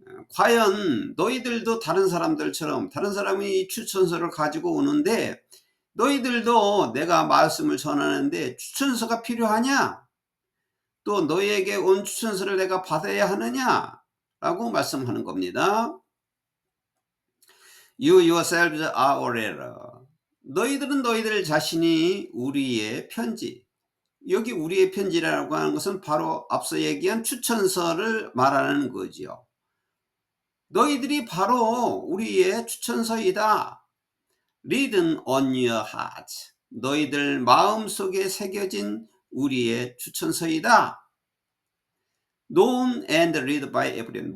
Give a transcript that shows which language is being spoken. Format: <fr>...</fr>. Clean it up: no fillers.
<ko>과연 너희들도 다른 사람들처럼 다른 사람이 추천서를 가지고 오는데 너희들도 내가 말씀을 전하는데 추천서가 필요하냐? 또 너희에게 온 추천서를 내가 받아야 하느냐? 라고 말씀하는 겁니다.</ko> <en>You yourselves are a letter.</en> <ko>너희들은 너희들 자신이 우리의 편지. 여기 우리의 편지라고 하는 것은 바로 앞서 얘기한 추천서를 말하는 거지요. 너희들이 바로 우리의 추천서이다.</ko> <en>Written on your heart.</en> <ko>너희들 마음속에 새겨진 우리의 추천서이다.</ko> <en>Known and read by everyone.</en>